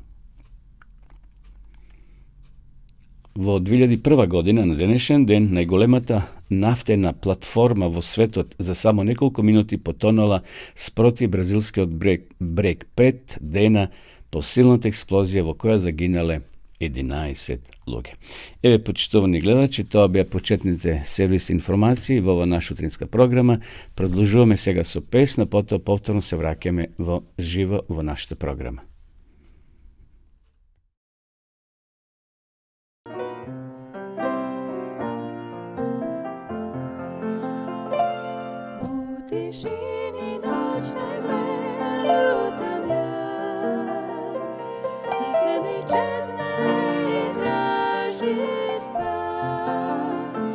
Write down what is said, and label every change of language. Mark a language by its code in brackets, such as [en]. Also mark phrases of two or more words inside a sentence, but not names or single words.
[mk] Во 2001 година на денешен ден најголемата нафтена платформа во светот за само неколку минути потонала спроти бразилскиот брег 5 дена по силната експлозија во која загинале 11 луѓе. Еве, почитувани гледачи, тоа беа почетните сервисни информации во ова наша утринска програма. Продолжуваме сега со песна, потоа повторно се враќаме во живо во нашата програма. [sr] Tišini noćnoj ljutam ja, srce mi čezne i traži spas.